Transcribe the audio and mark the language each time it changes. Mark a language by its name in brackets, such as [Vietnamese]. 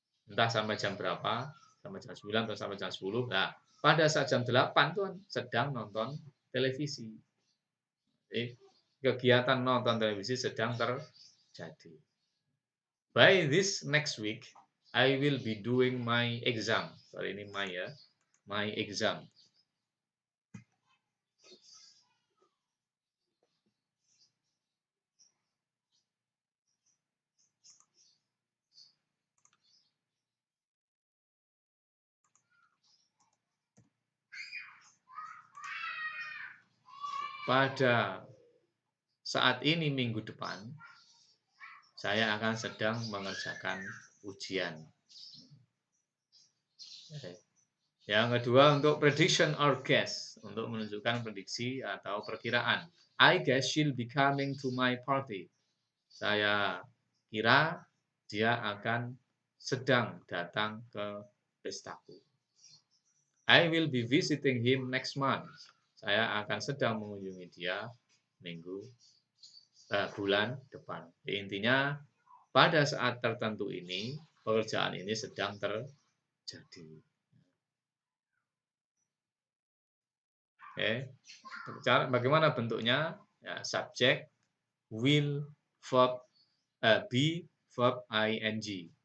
[Indonesian] Entah sampai jam berapa, sampai jam 9 atau sampai jam 10. Nah, pada saat jam 8 tuh sedang nonton televisi. Jadi, kegiatan nonton televisi sedang terjadi. [English] By this next week, I will be doing my exam. Sorry, ini my ya, my exam. [Indonesian] Pada saat ini minggu depan, saya akan sedang mengerjakan ujian. Yang kedua untuk [English] prediction or guess, [Indonesian] untuk menunjukkan prediksi atau perkiraan. [English] I guess she'll be coming to my party. [Indonesian] Saya kira dia akan sedang datang ke pestaku. [English] I will be visiting him next month. [Indonesian] Saya akan sedang mengunjungi dia bulan depan. Jadi intinya pada saat tertentu ini pekerjaan ini sedang terjadi. Oke. Bagaimana bentuknya? Ya, subjek, will, verb, be, verb, ing.